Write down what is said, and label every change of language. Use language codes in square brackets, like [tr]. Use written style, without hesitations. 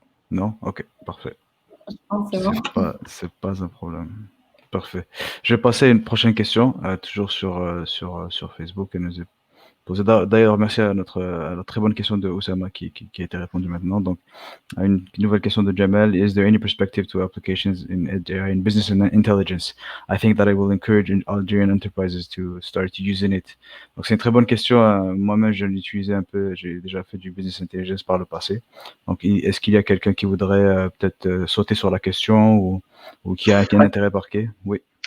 [fr] Non? Ok, parfait. C'est pas un problème. Parfait. Je vais passer à une prochaine question, toujours sur Facebook. Elle nous est posée. D'ailleurs, merci à la très bonne question de Oussama qui a été répondue maintenant. Donc, à une nouvelle question de Jamal. [en] Is there any perspective to applications in business and intelligence? I think that I will encourage Algerian enterprises to start using it. [fr] Donc, c'est une très bonne question. Moi-même, je l'utilisais un peu. J'ai déjà fait du business intelligence par le passé. Donc, est-ce qu'il y a quelqu'un qui voudrait peut-être sauter sur la question ou qui a un intérêt marqué? Oui.